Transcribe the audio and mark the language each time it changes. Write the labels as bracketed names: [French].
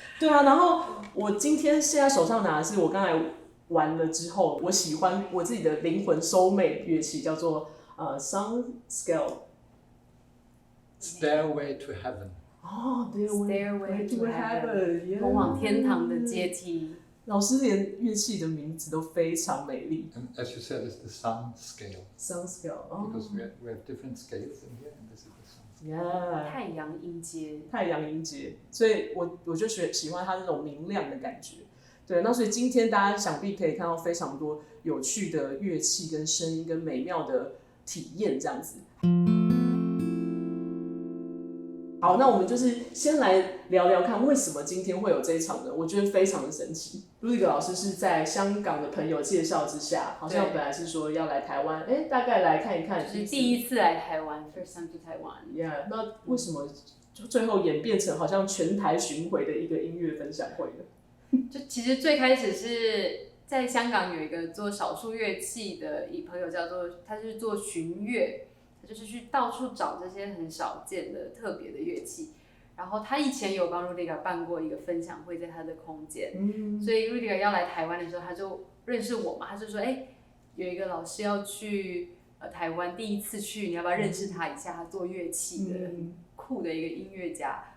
[Chinese] 对啊，然后我今天现在手上拿的是我刚才玩了之后，我喜欢我自己的灵魂soulmate乐器，叫做Sound [English] Scale。Stairway to Heaven。哦 ，Stairway to Heaven， [Chinese] 通往天堂的阶梯。老师连乐器的名字都非常美丽。 [English] And as you said, it's the sound scale. Sound scale. Because we have different scales in here, and this is the sound scale. Yeah. [Chinese] 太阳音阶。太阳音阶，所以我就喜欢它那种明亮的感觉。对，那所以今天大家想必可以看到非常多有趣的乐器跟声音跟美妙的体验这样子。好，那我们就是先来聊聊看，为什么今天会有这一场呢？我觉得非常的神奇。Rüdiger 老师是在香港的朋友介绍之下，好像本来是说要来台湾，大概来看一看，就是第一次来台湾 ， [English] first time to Taiwan。 [Chinese] 那为什么最后演变成好像全台巡回的一个音乐分享会呢？就其实最开始是在香港有一个做少数乐器的朋友，他是做巡乐。就是去到处找这些很少见的特别的乐器，然后他以前有帮 Rüdiger 办过一个分享会，在他的空间，所以 Rüdiger 要来台湾的时候，他就认识我嘛，他就说，有一个老师要去台湾，第一次去，你要不要认识他一下？他做乐器的，很酷的一个音乐家。